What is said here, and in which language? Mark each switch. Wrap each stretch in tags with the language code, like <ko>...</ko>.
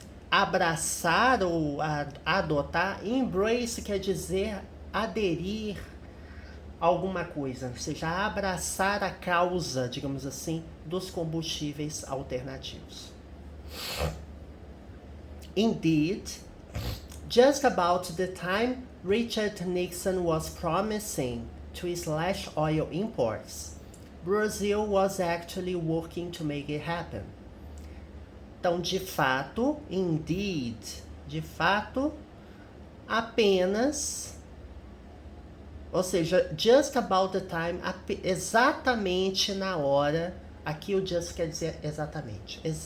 <pt>abraçar ou adotar. Embrace quer dizer aderir a alguma coisa, ou seja, abraçar a causa, digamos assim, dos combustíveis alternativos.</pt> <en>Indeed, just about the time Richard Nixon was promising to slash oil imports, Brazil was actually working to make it happen.</en> <pt>Então, de fato, indeed, de fato, apenas, ou seja,</pt> <en>just about the time,</en> <pt>exatamente na hora, aqui o just quer dizer exatamente,</pt>